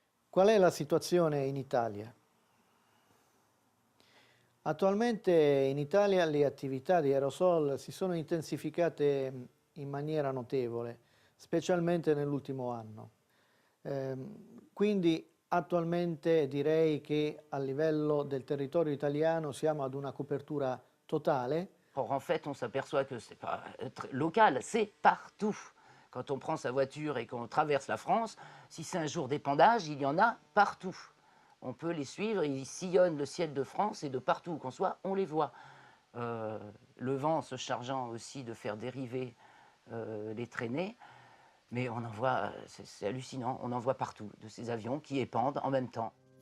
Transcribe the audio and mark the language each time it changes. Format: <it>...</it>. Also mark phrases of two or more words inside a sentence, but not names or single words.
<it>Qual è la situazione in Italia? Attualmente in Italia le attività di aerosol si sono intensificate in maniera notevole, specialmente nell'ultimo anno. Quindi attualmente direi che a livello del territorio italiano siamo ad una copertura totale.</it> <fr>Or, en fait, on s'aperçoit que c'est pas local, c'est partout. Quand on prend sa voiture et qu'on traverse la France, si c'est un jour d'épandage, il y en a partout. On peut les suivre, ils sillonnent le ciel de France et de partout où qu'on soit, on les voit. Le vent se chargeant aussi de faire dériver les traînées, mais on en voit, c'est hallucinant, on en voit partout, de ces avions qui épandent en même temps.</fr>